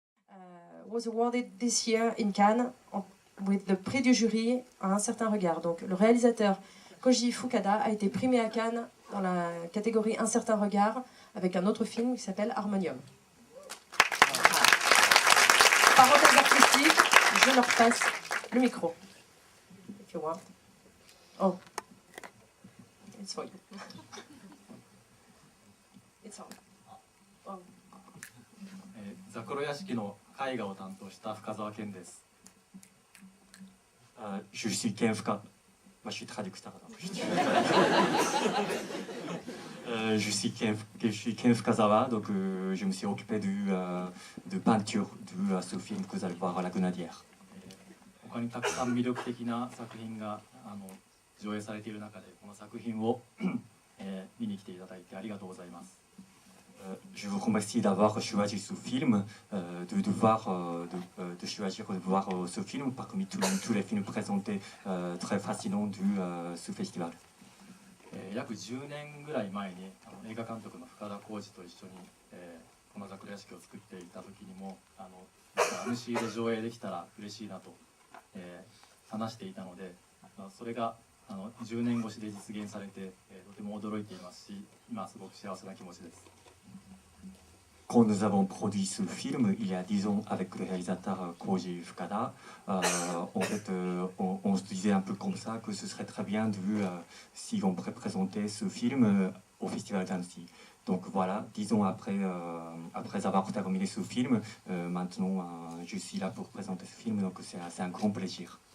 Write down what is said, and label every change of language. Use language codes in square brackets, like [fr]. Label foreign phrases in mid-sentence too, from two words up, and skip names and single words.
[en] was awarded this year in Cannes with the [fr] prix du jury à un certain regard. Donc le réalisateur Koji Fukada a été primé à Cannes dans la catégorie Un certain regard avec un autre film qui s'appelle Harmonium. Parenthèse artistique, je leur passe le micro. [en] If you want. Oh, it's for you. It's on. Oh. [ja] ザクロ屋敷の絵画を担当した深澤健です。 [fr] Je suis Ken Fukada. Moi, je suis traducteur. Je suis Ken Fukazawa, donc je me suis occupé de peinture de ce film que vous allez voir, La Grenadière. [ja] 他にたくさん魅力的な作品が上映されている中でこの作品を見に来ていただいてありがとうございます。 [fr] Je vous remercie d'avoir choisi ce film, de choisir de voir ce film parmi tous les films présentés très fascinants de ce festival. [ja] 約10年ぐらい前に映画監督の深田浩二と一緒に、このザクロ屋敷を作っていた時にもMC で上映できたら嬉しいなと、話していたので、それが10年越しで実現されて、とても驚いていますし、今すごく幸せな気持ちです。 [fr] Quand nous avons produit ce film il y a 10 ans avec le réalisateur Koji Fukada, en fait, on se disait un peu comme ça que ce serait très bien si on pourrait présenter ce film au Festival d'Annecy. Donc voilà, 10 ans après avoir terminé ce film, maintenant je suis là pour présenter ce film, donc c'est un grand plaisir.